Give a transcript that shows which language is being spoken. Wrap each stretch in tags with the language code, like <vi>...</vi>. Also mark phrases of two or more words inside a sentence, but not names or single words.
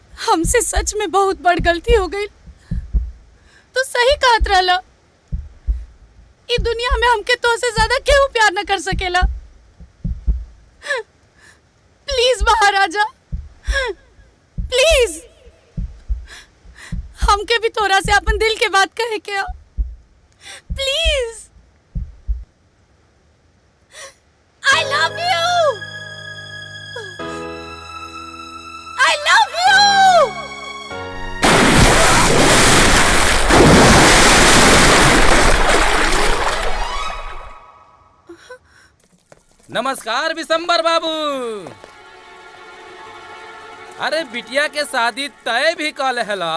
<bho>हमसे सच में बहुत बड़ गलती हो गई। तो सही कहत रहला, ई दुनिया में हमके तो से ज्यादा केहू प्यार न कर सकेला। प्लीज महाराजा, प्लीज हमके भी थोड़ा से अपन दिल के बात कहे क्या, प्लीज।</bho> <en>I love you. I love you.</en> <bho>नमस्कार विशंबर बाबू। अरे बिटिया के शादी तय भी कल हैला</bho>